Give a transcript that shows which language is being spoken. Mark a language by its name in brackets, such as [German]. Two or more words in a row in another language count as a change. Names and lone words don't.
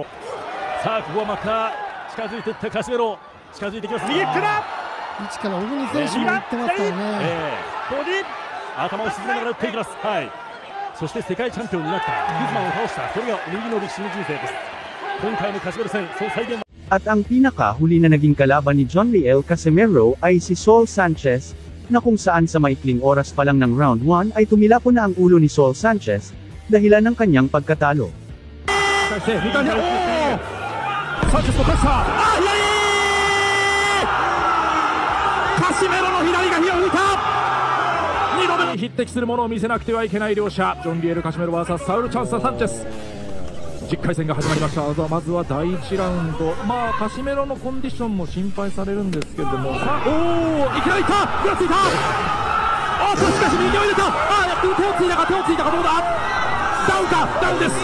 [Japanese] さあここはまた近づいていったカシメロ。近づいていきます。右フックだ。位置から小栗選手も行ってますからね。ここに頭を沈めながら打っていきます。はい。そして世界チャンピオンになったグズマンを倒した。それが右の歴史の人生です。今回のカシメロ戦その再現。 [Filipino] At ang pinakahuli na naging kalaban ni John Riel Casimero ay si Saul Sanchez, na kung saan sa maikling oras pa lang ng round 1 ay tumilapon na ang ulo ni Saul Sanchez, dahilan ng kanyang pagkatalo. [Japanese] Casimero の左が火を吹いた。2度目に匹敵するものを見せなくてはいけない両者、ジョン・リエル・カシメロ vs サウル・チャンス・サンチェス。10回戦が始まりました。まずは第1ラウンド、カシメロのコンディションも心配されるんですけれども、さあ、いきなりいった、ぐらついた、しかし右を入れた、手をついたか、どうだ、ダウンか、ダウンです。